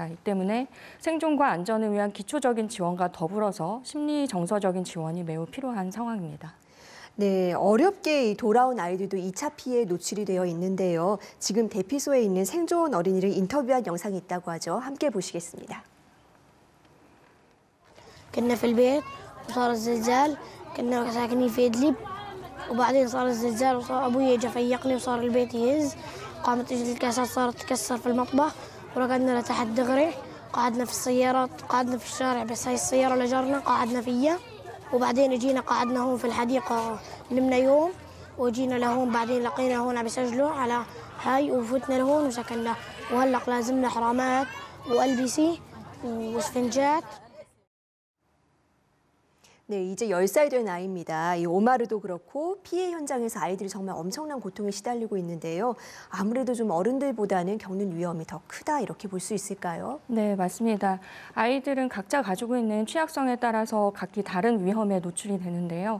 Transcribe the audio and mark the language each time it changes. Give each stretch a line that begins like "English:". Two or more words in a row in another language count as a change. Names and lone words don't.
Korean: 이 때문에 생존과 안전을 위한 기초적인 지원과 더불어서 심리 정서적인 지원이 매우 필요한 상황입니다. 네, 어렵게 돌아온 아이들도 2차 피해에 노출이 되어 있는데요. 지금 대피소에 있는 생존 어린이를 인터뷰한 영상이 있다고 하죠. 함께 보시겠습니다.
Arabic: كنا في البيت وصار الزلزال، كنا ساكنين في إدلب وبعدين صار الزلزال وصار أبوي اجى فيقني وصار البيت يهز، قامت الكاسات صارت تكسر في المطبخ ورقدنا لتحت دغري، قعدنا في السيارات قعدنا في الشارع، بس هاي السيارة اللي جرنا قعدنا فيها، وبعدين اجينا قعدنا هون في الحديقة نمنا يوم، وجينا لهون بعدين لقينا هون عم يسجلوا على هاي وفتنا لهون وسكننا، وهلق لازمنا حرامات وألبسة واسفنجات.
Korean: 네, 이제 10살 된 아이입니다. 이 오마르도 그렇고 피해 현장에서 아이들이 정말 엄청난 고통에 시달리고 있는데요. 아무래도 좀 어른들보다는 겪는 위험이 더 크다, 이렇게 볼 수 있을까요? 네, 맞습니다. 아이들은 각자 가지고 있는 취약성에 따라서 각기 다른 위험에 노출이 되는데요.